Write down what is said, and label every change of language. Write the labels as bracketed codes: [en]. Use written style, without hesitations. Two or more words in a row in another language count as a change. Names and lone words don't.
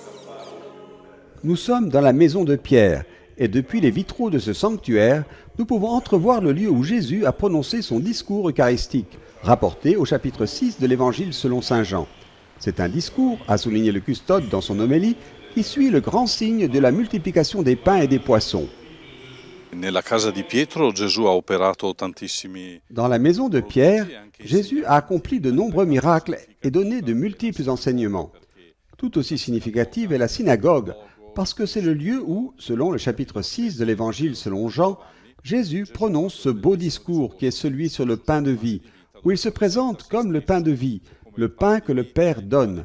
[fr] Nous sommes dans la maison de Pierre, Et depuis les vitraux de ce sanctuaire, nous pouvons entrevoir le lieu où Jésus a prononcé son discours eucharistique, rapporté au chapitre 6 de l'Évangile selon saint Jean. C'est un discours, a souligné le custode dans son homélie, qui suit le grand signe de la multiplication des pains et des poissons. [it] Nella casa di Pietro Gesù ha operato tantissimi. [fr] Dans la maison de Pierre, Jésus a accompli de nombreux miracles et donné de multiples enseignements. Tout aussi significative est la synagogue, parce que c'est le lieu où, selon le chapitre 6 de l'Évangile selon Jean, Jésus prononce ce beau discours qui est celui sur le pain de vie, où il se présente comme le pain de vie, le pain que le Père donne.